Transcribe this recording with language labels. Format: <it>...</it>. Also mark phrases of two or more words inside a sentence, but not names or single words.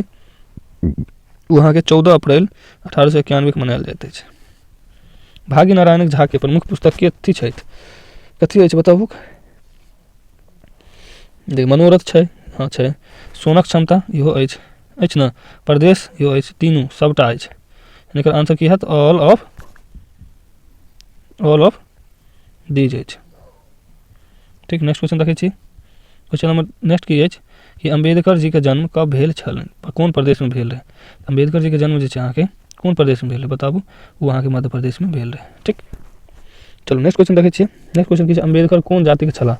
<mai>वहाँ के 14 अप्रैल 1891 के मनायल जाइत अछि। भाग्य नारायण झा के प्रमुख पुस्तक कथी छथि? कथी अछि बताबू? देख मनोरथ छै, हाँ छै। सोनक क्षमता इहो अछि ना। प्रदेश इहो अछि, तीनू सबटा अछि। एकर आंसर की हैत?</mai> <en>all of these अछि।</en> <mai>ठीक।</mai> <en>next question</en> <mai>देखै छी,</mai> <en>question number next</en> <mai>की अछि कि अम्बेडकर जी के जन्म कब भेल छलनि, कोन प्रदेश में भेल रहे? अम्बेडकर जी के जन्म जे छै अहाँके कोन प्रदेश में भेल रहे बताबू? वो अहाँके मध्य प्रदेश में भेल रहे। ठीक। चलो</mai> <en>next question</en> <mai>देखै छियै,</mai> <en>next question</en> <mai>की छै, अम्बेडकर कोन जाति के छलाह?</mai>